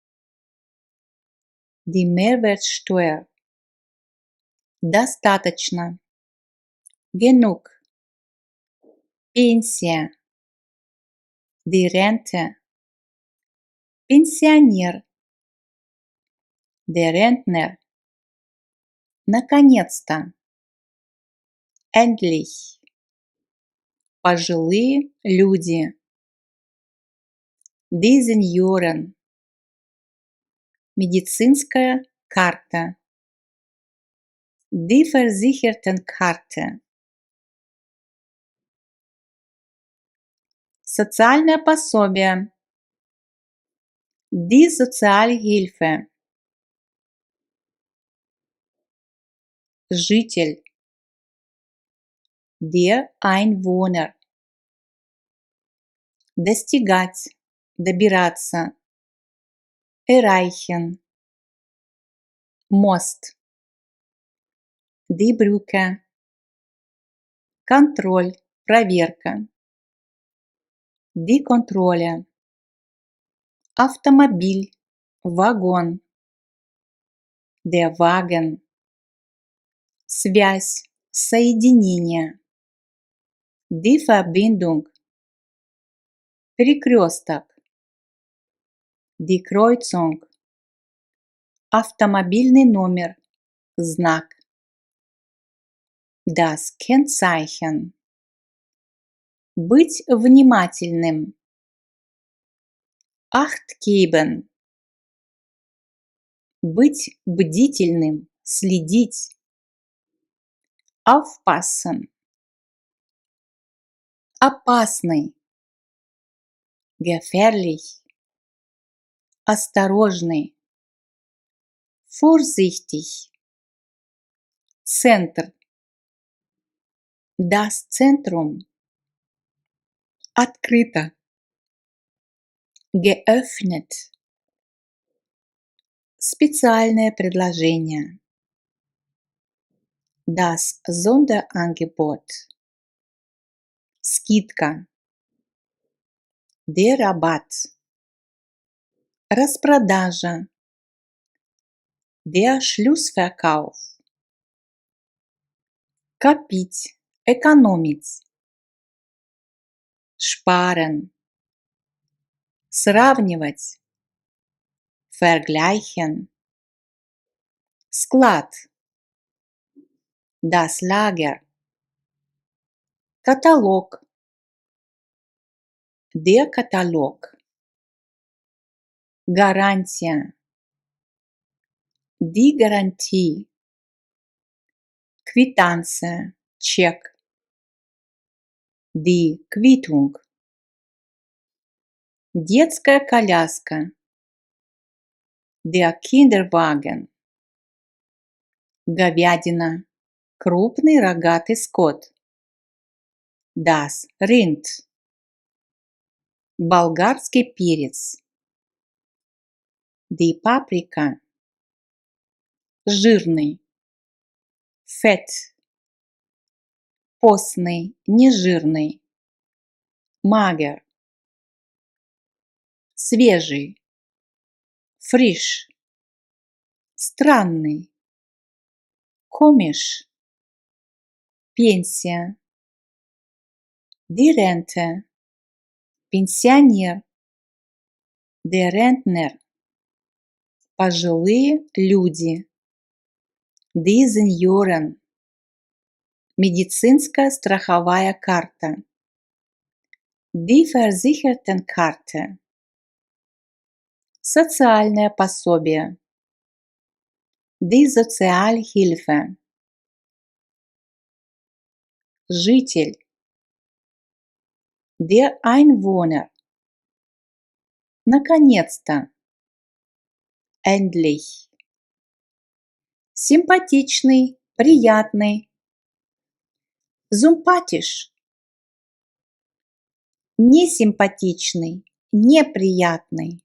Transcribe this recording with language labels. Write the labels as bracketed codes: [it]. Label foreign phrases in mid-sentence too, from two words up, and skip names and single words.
[de] Die Mehrwertsteuer. Достаточно. Genug. Пенсия. Die Rente. Пенсионер. Der Rentner. [ru] Наконец-то. Endlich. Пожилые люди. [de] Die Senioren. [ru] Медицинская карта. [de] Die Versichertenkarte. [ru] Социальное пособие. [de] Die Sozialhilfe. Житель. Der Einwohner. [ru] Достигать. Добираться. [de] Erreichen. Мост. Die Brücke. [ru] Контроль. Проверка. [de] Die Kontrolle. [ru] Автомобиль. Вагон. [de] Der Wagen. [ru] Связь. Соединение. [de] Die Verbindung. Перекресток. Die Kreuzung. [ru] Автомобильный номер. Знак. [de] Das Kennzeichen. [ru] Быть внимательным. [de] Acht geben. [ru] Быть бдительным. Следить. Aufpassen. Опасный. [de] Gefährlich. [ru] Осторожный. Vorsichtig. [de] Центр. Das Zentrum. [ru] Открыто. Geöffnet. Специальное предложение. [de] Das Sonderangebot. Скидка. Der Rabatt. Распродажа. Der Schlussverkauf. [ru] Копить. Экономить. [de] Sparen. Сравнивать. Vergleichen. Склад. Das Lager. Каталог. Der Katalog. Гарантия. Die Garantie. [ru] Квитанция. Чек. [de] Die Quittung. [ru] Детская коляска. [de] Der Kinderwagen. [ru] Говядина. Крупный рогатый скот. [de] Das Rind. [ru] Болгарский перец. [de] Die Paprika. [ru] Жирный. Fett. Постный, нежирный. [de] Mager. Свежий. Frisch. Странный. Komisch. Пенсия. Die Rente. Пенсионер. Der Rentner. [ru] Пожилые люди. [de] Die Senioren. [ru] Медицинская страховая карта. [de] Die Versichertenkarte. [ru] Социальное пособие. [de] Die Sozialhilfe. [ru] Житель. [de] Der Einwohner. [ru] Наконец-то. Endlich. Симпатичный, приятный. [de] Sympathisch. [ru] Несимпатичный, неприятный.